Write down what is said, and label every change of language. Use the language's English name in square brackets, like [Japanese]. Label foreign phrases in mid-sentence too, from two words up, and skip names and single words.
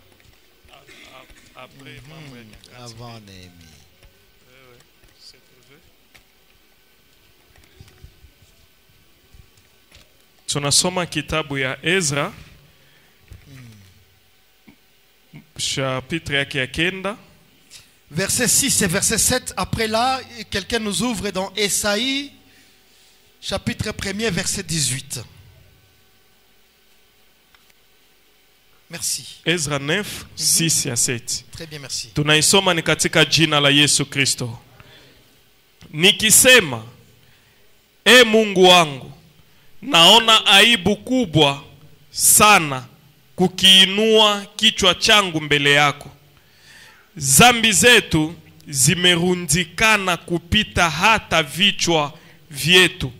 [French] Avant Néhémie. [Swahili] Tunasoma kitabu ya Ezra chapitre yake ya 9 [French] Verset 6 et verset 7. Après là, quelqu'un nous ouvre dans Esaïe, chapitre 1er, verset 18. Merci. [Swahili] Ezra 9 6 ya 7. [French] Très bien, merci. [Swahili] Tunaisoma ni katika jina la Yesu Kristo. Nikisema, e Mungu wangu, naona aibu kubwa sana kukiinua kichwa changu mbele yako. Zambi zetu zimerundikana kupita hata vichwa vyetu.